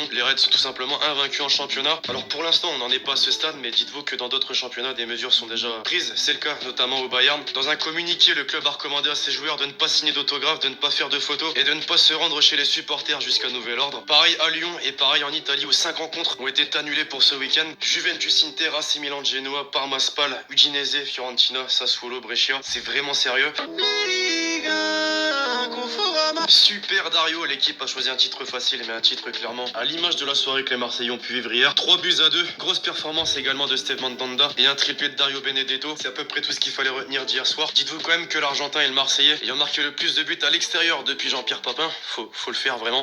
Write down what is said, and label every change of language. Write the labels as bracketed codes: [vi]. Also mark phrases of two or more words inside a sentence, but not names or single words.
[fr] Les Reds sont tout simplement invaincus en championnat. Alors pour l'instant on n'en est pas à ce stade, mais dites-vous que dans d'autres championnats des mesures sont déjà prises, c'est le cas notamment au Bayern. Dans un communiqué, le club a recommandé à ses joueurs de ne pas signer d'autographes, de ne pas faire de photos et de ne pas se rendre chez les supporters jusqu'à nouvel ordre. Pareil à Lyon et pareil en Italie où 5 rencontres ont été annulées pour ce week-end. Juventus, Inter, AC Milan, Genoa, Parma, Spal, Udinese, Fiorentina, Sassuolo, Brescia. C'est vraiment sérieux. Super Dario, l'équipe a choisi un titre facile mais un titre clairement à l'image de la soirée que les Marseillais ont pu vivre hier. 3-2, grosse performance également de Steve Mandanda et un triplé de Dario Benedetto. C'est à peu près tout ce qu'il fallait retenir d'hier soir. Dites-vous quand même que l'Argentin et le Marseillais ayant marqué le plus de buts à l'extérieur depuis Jean-Pierre Papin, faut le faire vraiment.